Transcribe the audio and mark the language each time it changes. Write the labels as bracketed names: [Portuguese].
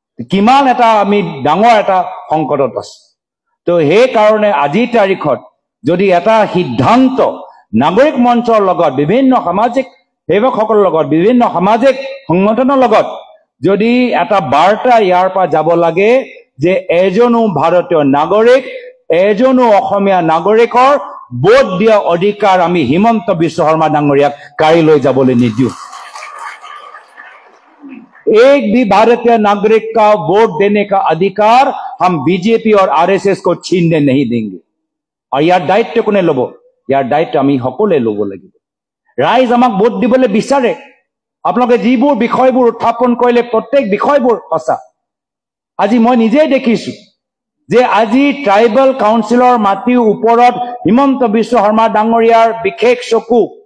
[Assamese] কিমান এটা আমি ডাঙৰ এটা সংকটত আছো। তো সেই কাৰণে আজিৰ তাৰিখত যদি এটা সিদ্ধান্ত নাগৰিক মঞ্চৰ লগত, বিভিন্ন সামাজিক সেৱকসকলৰ লগত, বিভিন্ন সামাজিক সংগঠনৰ লগত যদি এটা বাৰ্তা ইয়াৰ পৰা যাব লাগে যে এজনো ভাৰতীয় নাগৰিক, এজনো অসমীয়া নাগৰিকৰ ভোট দিয়া অধিকাৰ আমি হিমন্ত বিশ্ব শৰ্মা ডাঙৰীয়াক কাঢ়ি লৈ যাবলৈ নিদিওঁ। [Hindi] एक भी भारतीय नागरिक का वोट देने का अधिकार हम बीजेपी और आरएसएस को छीनने नहीं देंगे। [Assamese] और यार दायित्व कोने लব? यार दायित्व আমি সকলে লব লাগিব। ৰাইজ আমাক ভোট দিবলৈ বিচাৰে, আপোনালোকে যিবোৰ বিষয়বোৰ উত্থাপন কৰিলে প্ৰত্যেক বিষয়বোৰ সঁচা। আজি মই নিজেই দেখিছো যে আজি ট্ৰাইবেল কাউন্সিলৰ মাটিৰ ওপৰত হিমন্ত বিশ্ব শৰ্মা ডাঙৰীয়াৰ বিশেষ চকু।